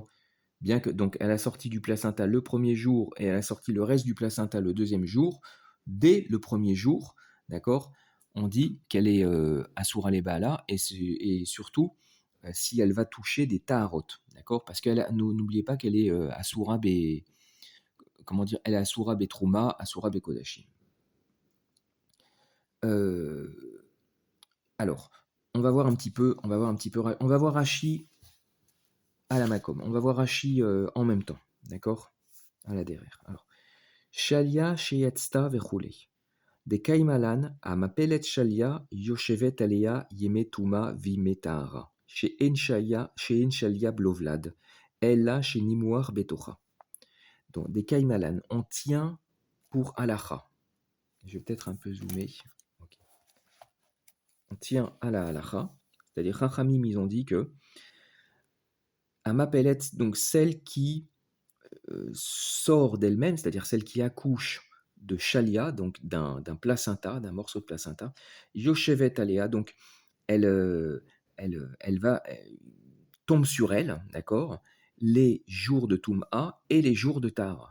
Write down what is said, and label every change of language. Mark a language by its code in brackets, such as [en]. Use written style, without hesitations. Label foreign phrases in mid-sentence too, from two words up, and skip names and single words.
[fr] Bien que, donc, elle a sorti du placenta le premier jour et elle a sorti le reste du placenta le deuxième jour, dès le premier jour, d'accord, on dit qu'elle est [he] Assoura les Baala, [fr] et surtout si elle va toucher des Taharot, d'accord, parce n'oubliez pas qu'elle est Assoura comment dire, elle est [he] Assoura Trouma, Assoura Kodashim. [fr] Euh, Alors, on va voir Rashi à la Makom. On va voir Rashi en même temps, d'accord? À la derrière. Alors, [he] שליא שיצתה וכו. דקיימא לן המפלת שליא יושבת עליה ימי טומאה וימי טהרה. שאין שליא בלא ולד. אלא שנימוח בתוכה. [fr] Donc, des kaimalan, on tient pour halacha. Je vais peut-être un peu zoomer. Ok. On tient à la halacha. C'est-à-dire, Chachamim, ils ont dit que Amapelet, donc celle qui sort d'elle-même, c'est-à-dire celle qui accouche de Shalia, donc d'un placenta, d'un morceau de placenta, [he] Yoshevet Alea, [fr] donc elle tombe sur elle, d'accord, les jours de Toum'a et les jours de Tahara.